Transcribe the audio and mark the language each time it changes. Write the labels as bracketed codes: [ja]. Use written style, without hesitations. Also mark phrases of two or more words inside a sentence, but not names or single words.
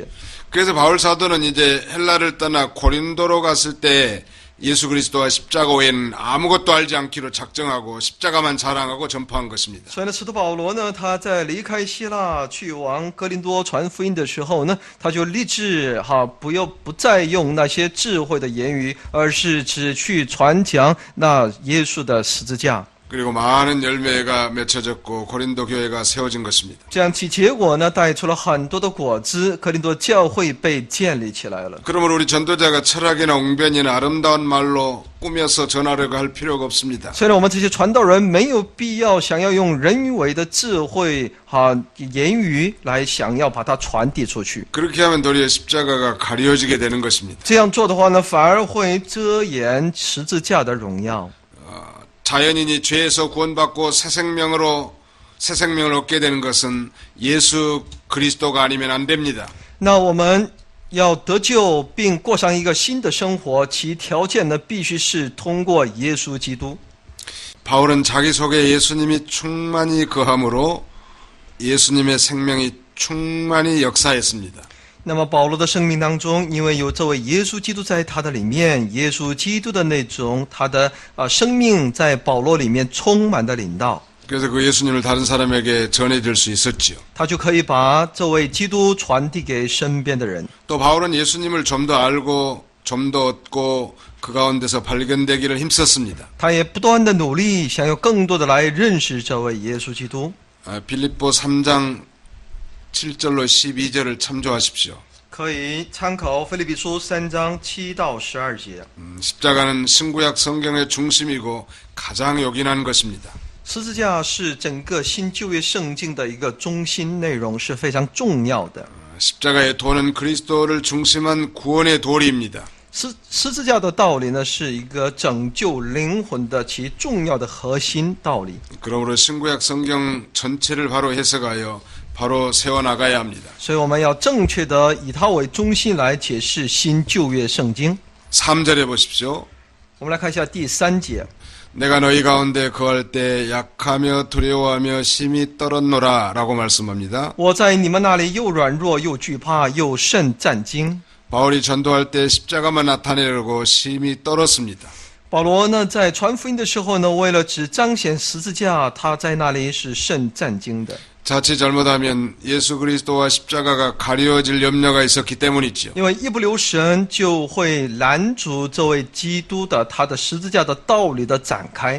[ko] 그래서 바울 사도는 이제 헬라를 떠나 고린도로 갔을 때 예수 그리스도와 십자가 외에는 아무것도 알지 않기로 작정하고 십자가만 자랑하고 전파한 것입니다. [zh] 所以呢，使徒保罗呢，他在离开希腊去往哥林多传福音的时候呢，他就立志不再用那些智慧的言语，而是只去传讲那耶稣的十字架。 [ko] 그리고 많은 열매가 맺혀졌고 고린도 교회가 세워진 것입니다. [zh] 这样其结果呢，带出了很多的果子，哥林多教会被建立起来了。 [ko] 그러므로 우리 전도자가 철학이나 웅변이나 아름다운 말로 꾸며서 전하려고 할 필요가 없습니다. [zh] 虽然我们这些传道人没有必要想要用人为的智慧言语来想要把它传递出去， [ko] 그렇게 하면 도리어 십자가가 가려지게 되는 것입니다. [zh] 这样做的话呢，反而会遮掩十字架的荣耀。 [ko] 자연인이 죄에서 구원받고 새 생명을 얻게 되는 것은 예수 그리스도가 아니면 안 됩니다. [zh] 那我们要得救并过上一个新的生活，其条件呢，必须是通过耶稣基督。 [ko] 바울은 자기 속에 예수님이 충만히 거함으로 예수님의 생명이 충만히 역사했습니다. [zh] 那么保罗的生命当中，因为有这位耶稣基督在他的里面，耶稣基督的那种他的生命在保罗里面充满的领导， [ko] 그래서 그 예수님을 다른 사람에게 전해줄 수 있었지요. [zh] 他就可以把这位基督传递给身边的人。 [ko] 또 바울은 예수님을 좀 더 알고 좀 더 얻고 그 가운데서 발견되기를 힘썼습니다. [zh] 他也不断的努力，想要更多的来认识这位耶稣基督。 [ko] 빌립보 3장 7절로 12절을 참조하십시오. [zh] 可以参考腓立比书3章7到12节。 [ko] 십자가는 신구약 성경의 중심이고 가장 요긴한 것입니다. [zh] 十字架是整个新旧约圣经的一个中心内容，是非常重要的。 [ko] 십자가의 도는 그리스도를 중심한 구원의 도리입니다. [zh] 十字架的道理呢，是一个拯救灵魂的其重要的核心道理。 [ko] 그러므로 신구약 성경 전체를 바로 해석하여 바로 세워나가야 합니다. [zh] 所以我们要正确的以它为中心来解释新旧约圣经。 [ko] 3절에 보십시오. [zh] 我们来看一下第3节。 [ko] 내가 너희 가운데 거할 때 약하며 두려워하며 심히 떨었노라 라고 말씀합니다. [zh] 我在你们那里又软弱又惧怕又甚战惊。 [ko] 바울이 전도할 때 십자가만 나타내려고 심히 떨었습니다. [zh] 保罗呢，在传福音的时候呢，为了只彰显十字架，他在那里是甚战惊的。 [ko] 자칫 잘못하면 예수 그리스도와 십자가가 가려질 염려가 있었기 때문이지요. [zh] 因为一不留神，就会拦阻这位基督的他的十字架的道理的展开。